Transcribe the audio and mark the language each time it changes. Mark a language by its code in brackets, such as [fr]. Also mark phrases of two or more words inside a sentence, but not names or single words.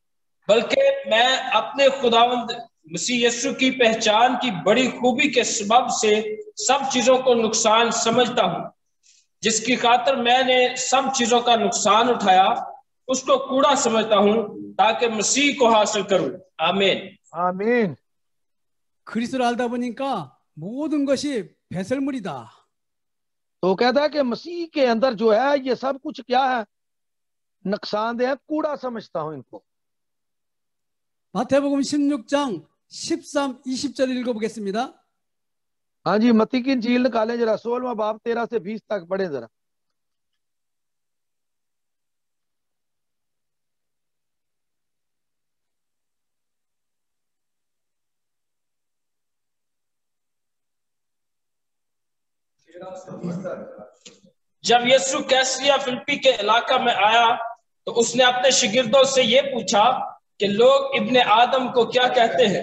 [ur] بلکہ میں اپنے خداوند مسیح یسوع کی پہچان کی بڑی خوبی کے سبب سے سب چیزوں کو نقصان سمجھتا ہوں، جس کی خاطر میں نے سب چیزوں کا نقصان اٹھایا، اس کو کوڑا سمجھتا ہوں تاکہ مسیح کو حاصل کروں. آمین. آمین. [ko] 그리스도를 알다 보니까 모든 것이 배설물이다. [ur] تو کہتا ہے کہ مسیح کے اندر جو ہے یہ سب کچھ کیا ہے، نقصان دہ، کوڑا سمجھتا ہوں ان کو. [ko] 마태복음 16장 13, 20절 읽어보겠습니다. [ur] ہاں جی، متی کی انجیل نکالیں ذرا، 16واں باب 13 سے 20 تک پڑھیں ذرا. جب یسوع قیصریہ فلپی کے علاقہ میں آیا تو اس نے اپنے شاگردوں سے یہ پوچھا کہ لوگ ابن آدم کو کیا کہتے ہیں.